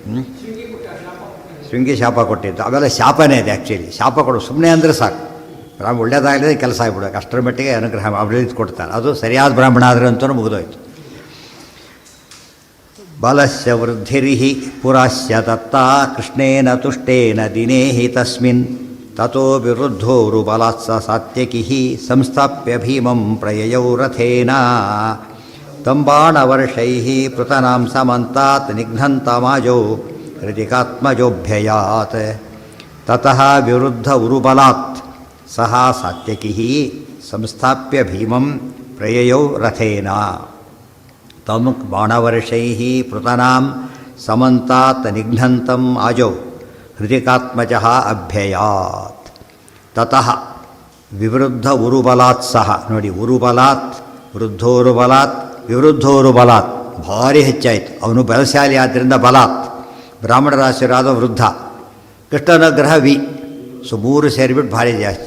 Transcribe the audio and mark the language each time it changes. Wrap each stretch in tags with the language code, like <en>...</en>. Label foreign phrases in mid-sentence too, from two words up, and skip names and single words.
<kn>ಶೃಂಗಿ ಶಾಪ ಕೊಟ್ಟಿದ್ದು ಅವೆಲ್ಲ ಶಾಪನೇ ಇದೆ ಆ್ಯಕ್ಚುಲಿ. ಶಾಪ ಕೊಡು ಸುಮ್ಮನೆ ಅಂದರೆ ಸಾಕು, ಒಳ್ಳೆಯದಾಗಲಿದೆ ಕೆಲಸ ಆಗಿಬಿಡೋಕೆ ಅಷ್ಟರ ಮಟ್ಟಿಗೆ ಅನುಗ್ರಹ ಅಭಿವೃದ್ಧಿ ಕೊಡ್ತಾರೆ. ಅದು ಸರಿಯಾದ ಬ್ರಾಹ್ಮಣ ಆದರೆ ಅಂತಲೂ ಮುಗಿದೋಯ್ತು.</kn> <sa>ಬಲಸ್ಯ ವೃದ್ಧಿರ್ಹಿ ಪುರಸ್ಯ ದತ್ತಾ ಕೃಷ್ಣೇನ ತುಷ್ಟೇನ ದಿನೇ ಹಿ ತಸ್ಮಿನ್ ತಥೋ ವಿರುದ್ಧೋರು ಬಲಾತ್ಸ ಸಾತ್ಯಕಿ ಸಂಸ್ಥಾಪ್ಯ ಭೀಮಂ ಪ್ರಯಯೌ ರಥೇನ ತಂಬಾಣವರ್ಷೈ ಪೃತನಾಂ ಸಮಂತಾತ್ ನಿಘ್ನಂತಮಾಜೌ ಹೃದಿಕಾತ್ಮಜೋಭ್ಯಯಾತ್ ತತಃ ವಿರುದ್ಧ ಉರುಬಲಾತ್ ಸಹ ಸಾತ್ಯಕಿ ಸಂಸ್ಥಾಪ್ಯ ಭೀಮಂ ಪ್ರಯಯೌ ರಥೇನ ತಂ ಬಾಣವರ್ಷೈ ಪೃತನಾಂ ಸಮಂತಾತ್ ನಿಘ್ನಂತಂ ಆಜೌ ಹೃದಿಕಾತ್ಮಜಃ ಅಭ್ಯಯಾತ್ ತತಃ ವಿವೃದ್ಧ ಉರುಬಲಾತ್ ಸಹ.</sa> <kn>ನೋಡಿ, ಉರುಬಲಾತ್, ವೃದ್ಧೋರುಬಲಾತ್, ವಿವೃದ್ಧೋರುಬಲಾತ್ ಭಾರಿ ಹೆಚ್ಚಾಯಿತು. ಅವನು ಬಲಶಾಲಿ ಆದ್ದರಿಂದ ಬಲಾತ್, ಬ್ರಾಹ್ಮಣರ ಆಶೀರ್ವಾದ ವೃದ್ಧ, ಕೃಷ್ಣನುಗ್ರಹ ವಿ. ಸೊ ಮೂರು ಸೇರಿಬಿಟ್ಟು ಭಾರಿ ಜಾಸ್ತಿ.</kn>